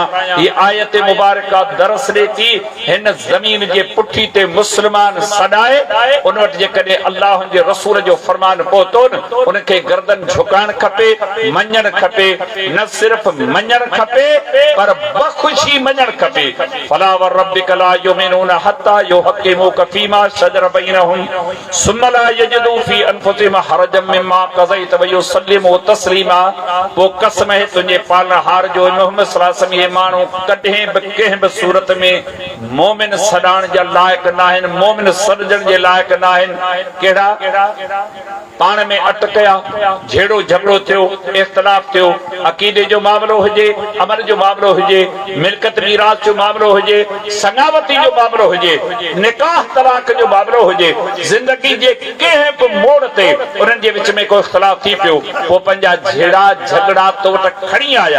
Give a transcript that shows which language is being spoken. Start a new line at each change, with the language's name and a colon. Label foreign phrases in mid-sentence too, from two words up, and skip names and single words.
Sindhi: हीअ आयत मुबारका दरस ॾे थी हिन ज़मीन जे पुठी ते मुस्लमान सॾाए उन वटि जेकॾहिं अल्लाह जे रसूल जो फरमान पहुतो न, उनखे गर्दन झुकाइण खपे, मञणु खपे। न सिर्फ़ मञणु खपे पर बख़ुशी मञणु खपे।
Arabic: فلا وربك لا يؤمنون حتى يحكموك فيما شجر بينهم ثم لا يجدوا في أنفسهم حرجا مما قضيت ويسلموا تسليما.
Sindhi: वो कसम है तुंहिंजे पालनहार जो मोहम्मद
Arabic: صلى الله عليه وسلم,
Sindhi: ये माण्हू कॾहिं बि कंहिं बि सूरत में मोमिन सॾाइण जा लाइक़ न आहिनि, मोमिन सॾजण जे लाइक़ न आहिनि। कहिड़ा? पाण में अटकया, झेड़ो झगड़ो थियो, इख़्तिलाफ़ थियो, अक़ीदे जो मामिलो हुजे, अमल जो मामिलो हुजे, मिल्कत मीरास जो मामिलो हुजे, सगावती जो मामिलो हुजे, निकाह तलाक जो मामिलो हुजे, ज़िंदगी जे कंहिं बि मोड़ ते उन्हनि जे विच में को इख़्तिलाफ़ थी पियो, पोइ पंहिंजा झेड़ा झगड़ा तो वटि खणी आया।